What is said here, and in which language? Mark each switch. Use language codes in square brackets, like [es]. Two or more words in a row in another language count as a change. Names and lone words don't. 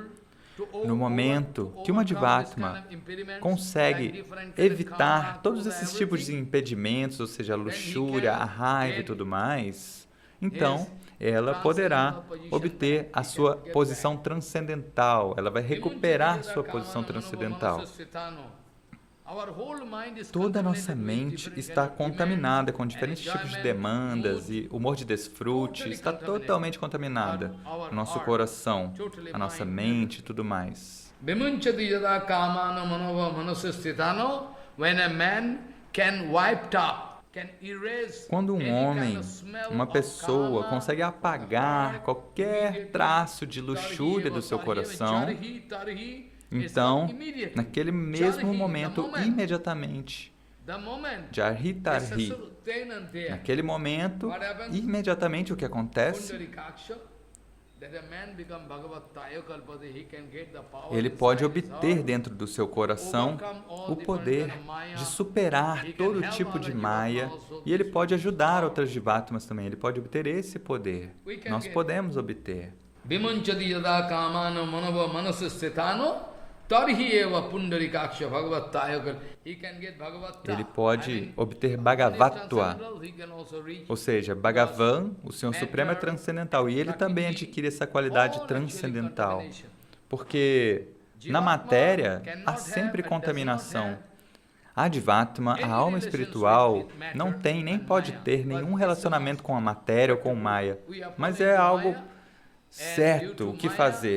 [pt] No momento que uma Jivatma consegue evitar todos esses tipos de impedimentos, ou seja, a luxúria, a raiva e tudo mais, então ela poderá obter a sua posição transcendental, ela vai recuperar sua posição transcendental. Toda a nossa mente está contaminada com diferentes tipos de demandas e humor de desfrute, está totalmente contaminada. O nosso coração, a nossa mente e tudo mais. [sa] Vimunchati yada kamano manova manasastitano, [en] when a man can wipe up, can erase [pt] Quando um [en] any [pt] homem, [en] kind of smell [pt] uma [en] of [pt] pessoa, kama, consegue apagar qualquer traço de luxúria do seu coração, então, naquele mesmo momento, imediatamente, [sa] Jarhi Tarhi, [pt] naquele momento, imediatamente o que acontece? Ele pode obter dentro do seu coração o poder de superar todo tipo de Maya e ele pode ajudar outras Jivatmas também, ele pode obter esse poder. Nós podemos obter. [sa] Vimunchati yada kamano manova manasastitano, tarhi eva pundarikaksha bhagavattaya. [en] He can get bhagavatta. [pt] Ele pode obter Bhagavatva, ou seja, Bhagavan, o Senhor Supremo, é transcendental e ele também adquire essa qualidade transcendental, porque na matéria há sempre contaminação. A Advatma, a alma espiritual, não tem nem pode ter nenhum relacionamento com a matéria ou com o Maya, mas é algo certo o que fazer.